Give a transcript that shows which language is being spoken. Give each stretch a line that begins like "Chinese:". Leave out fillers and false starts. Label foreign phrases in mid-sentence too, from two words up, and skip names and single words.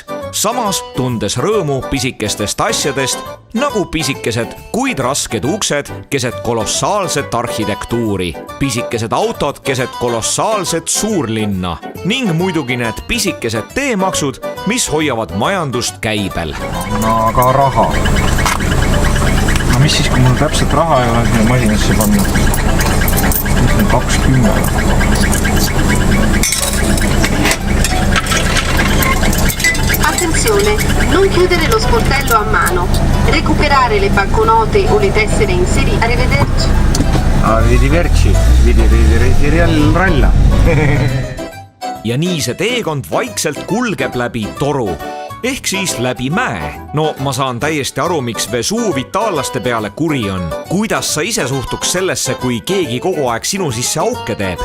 Estonian: Samas tundes rõõmu pisikestest asjadest, nagu pisikesed, kuid rasked uksed keset kolossaalset arhitektuuri, pisikesed autod keset kolossaalset suurlinna ning muidugi need pisikesed teemaksud, mis hoiavad majandust käibel. No aga raha. No mis siis, kui mul täpselt raha ei ole siia masinasse pannud? Mis on 20?
Italian: Attenzione, non chiudere lo sportello a mano. Recuperare le banconote o le tessere inserite. Arrivederci. Arrivederci. Ralla.
Estonian: Ja nii see teekond vaikselt kulgeb läbi toru. Ehk siis läbi mäe. No ma saan täiesti aru, miks Vesuv itaallaste peale kuri on. Kuidas sa ise suhtuks sellesse, kui keegi kogu aeg sinu sisse auke teeb?